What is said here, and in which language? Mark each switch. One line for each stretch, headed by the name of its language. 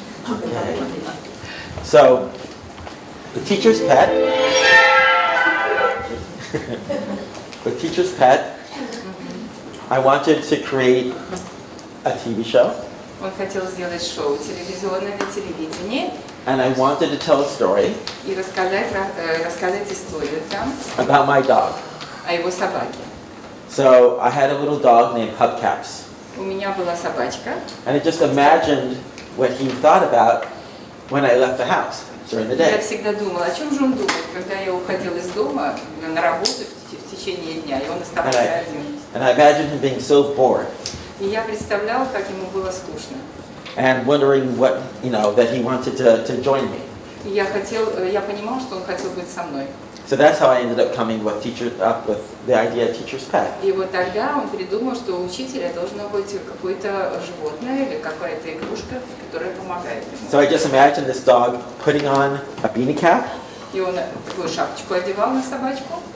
English: Okay. So, the teacher's pet. The teacher's pet. I wanted to create a TV show.
Russian: Он хотел сделать шоу телевизионное на телевидении.
English: And I wanted to tell a story.
Russian: И рассказать историю там.
English: About my dog.
Russian: О его собаке.
English: So I had a little dog named Hubcaps.
Russian: У меня была собачка.
English: And I just imagined what he thought about when I left the house during the
Russian: Я
English: day.
Russian: всегда думала, о чем же он думает, когда я уходила из дома на работу в течение дня, и он оставался один.
English: And I imagined him being so bored.
Russian: И я представляла, как ему было скучно.
English: And wondering what, that he wanted to join me.
Russian: И я понимала, что он хотел быть со мной.
English: So that's how I ended up coming with the idea of teacher's pet.
Russian: И вот тогда он придумал, что у учителя должно быть какое-то животное или какая-то игрушка, которая помогает ему.
English: So I just imagined this dog putting on a beanie cap.
Russian: И он такую шапочку одевал на собачку.